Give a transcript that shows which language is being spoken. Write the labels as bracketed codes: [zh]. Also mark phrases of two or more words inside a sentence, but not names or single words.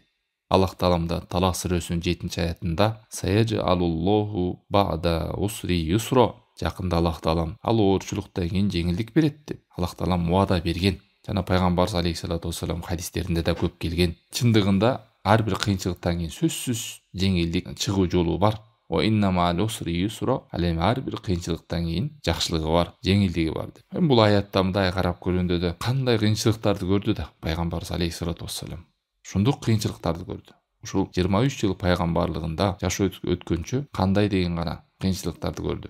[ky] Аллах таалам да Талак сүрөсүнүн 7-аятында [ar] «سيجعل الله بعد عسر يسرا», [ky] жакында Аллах таалам ал оорчулуктан кийин жеңилдик берет деп Аллах таалам убада берген. Жана пайгамбарыбыз [ar] عليه الصلاة والسلام [ky] хадистеринде да көп келген. Чындыгында ар бир кыйынчылыктан кийин сөзсүз жеңилдик чыгуу жолу бар. [ar] أو إن مع العسر يسرا. [ky] Ал эми ар бир кыйынчылыктан кийин жакшылыгы бар, жеңилдиги бар деп. Эми бул аятта мындай карап көргөндө да кандай кыйынчылыктарды көрдү да пайгамбарыбыз [ar] عليه الصلاة والسلام. [ky] Ушундук кыйынчылыктарды көрдү. Ушул 23 жыл пайгамбарлыгында жашоо өткөнчө кандай деген гана кыйынчылыктарды көрдү.